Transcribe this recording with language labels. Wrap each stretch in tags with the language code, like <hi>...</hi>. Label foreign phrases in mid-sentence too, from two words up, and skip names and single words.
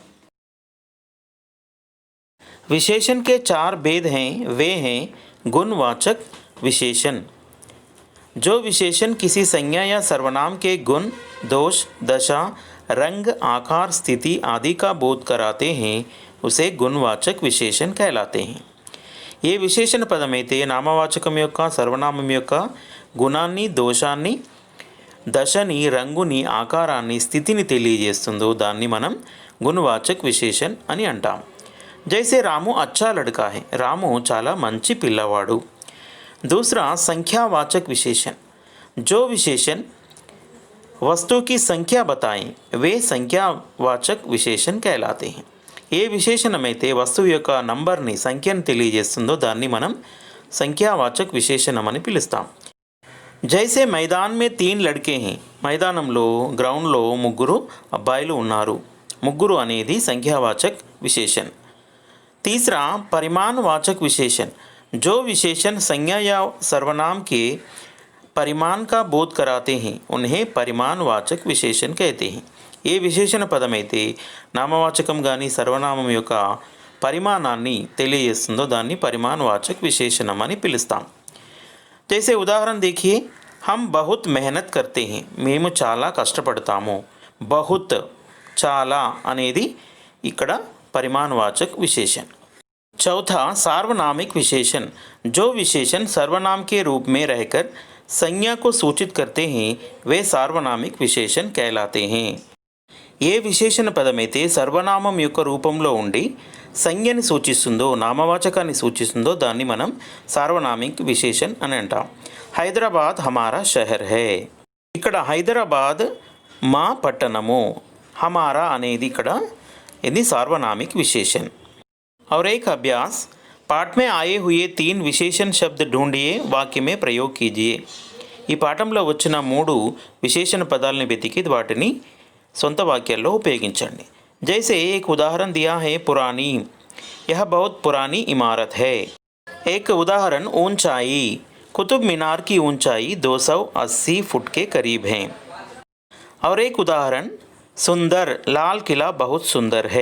<hi>विशेषण के 4 भेद हैं, वे हैं गुणवाचक विशेषण। जो विशेषण किसी संज्ञा या सर्वनाम के गुण, दोष, दशा, रंग, आकार, स्थिति आदि का बोध कराते हैं उसे गुणवाचक विशेषण कहलाते हैं।</hi> <te>ये విశేషణ పదమైతే నామవాచకం యొక్క సర్వనామం యొక్క గుణాన్ని, దోషాన్ని, దశని, రంగుని, ఆకారాన్ని, స్థితిని తెలియజేస్తుందో దాన్ని మనం గుణవాచక్ విశేషణ్ అని అంటాం। जैसे रामू अच्छा लड़का है, रामू చాలా మంచి పిల్లవాడు।</te> <hi>दूसरा संख्यावाचक विशेषण, जो विशेषण वस्तु की संख्या बताएं वे संख्यावाचक विशेषण कहलाते हैं।</hi> <te>ఏ విశేషణమైతే వస్తువు యొక్క నంబర్ని, సంఖ్యను తెలియజేస్తుందో దాన్ని మనం సంఖ్యావాచక్ విశేషణం అని పిలుస్తాం।</te> <hi>जैसे मैदान में 3 लड़के हैं,</hi> <te>మైదానంలో గ్రౌండ్లో ముగ్గురు అబ్బాయిలు ఉన్నారు। ముగ్గురు అనేది సంఖ్యావాచక్ विशेषण।</te> <hi>तीसरा परिमाणवाचक विशेषण, जो विशेषण संज्ञा या सर्वनाम के परिमाण का बोध कराते हैं उन्हें परिमाणवाचक विशेषण कहते हैं।</hi> <te>ఏ విశేషణ పదమైతే నామవాచకం కానీ సర్వనామం యొక్క పరిమాణాన్ని తెలియజేస్తుందో దాన్ని పరిమాణవాచక్ విశేషణం అని పిలుస్తాం।</te> <hi>जैसे उदाहरण देखिए, हम बहुत मेहनत करते हैं,</hi> <te>మేము చాలా కష్టపడతాము। बहुत, చాలా అనేది ఇక్కడ</te> <hi>परिमाणवाचक विशेषण। चौथा सार्वनामिक विशेषण, जो विशेषण सर्वनाम के रूप में रहकर संज्ञा को सूचित करते हैं वे सार्वनामिक विशेषण कहलाते हैं।</hi> <te>ఏ విశేషణ పదమైతే సర్వనామం యొక్క రూపంలో ఉండి సంజ్ఞని సూచిస్తుందో, నామవాచకాన్ని సూచిస్తుందో దాన్ని మనం సార్వనామిక్ విశేషణ్ అని అంటాం।</te> <hi>हैदराबाद हमारा शहर है,</hi> <te>ఇక్కడ హైదరాబాద్ మా పట్టణము, హమారా అనేది ఇక్కడ ఇది సార్వనామిक विशेषण।</te> <hi>और एक अभ्यास, पाठ में आए हुए 3 विशेषण शब्द ढूंढिए, वाक्य में प्रयोग कीजिए।</hi> <te>ఈ పాఠంలో వచ్చిన 3 విశేషణ పదాలను వెతికి వాటిని సొంత వాక్యాల్లో ఉపయోగించండి।</te> <hi>जैसे एक उदाहरण दिया है पुरानी, यह बहुत पुरानी इमारत है। एक उदाहरण ऊंचाई, कुतुब मीनार की ऊंचाई 280 फुट के करीब है। और एक उदाहरण सुंदर, लाल किला बहुत सुंदर है।</hi>